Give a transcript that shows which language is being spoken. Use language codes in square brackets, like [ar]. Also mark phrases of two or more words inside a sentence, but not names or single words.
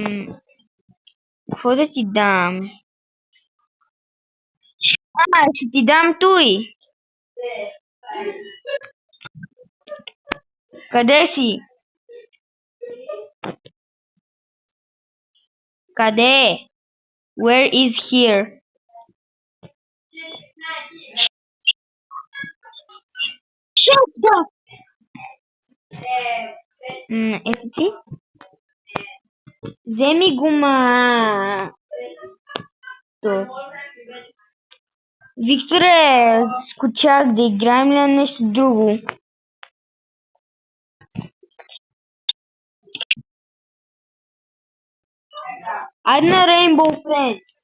[bg] Какво да ти дам? Ще ти дам той. Къде си? Къде? [en] Where is here? Shut up! [bg] Ето ти. Вземи го, ма. То. Викторе, скучах да играем ли на нещо друго? Айде на Rainbow Friends.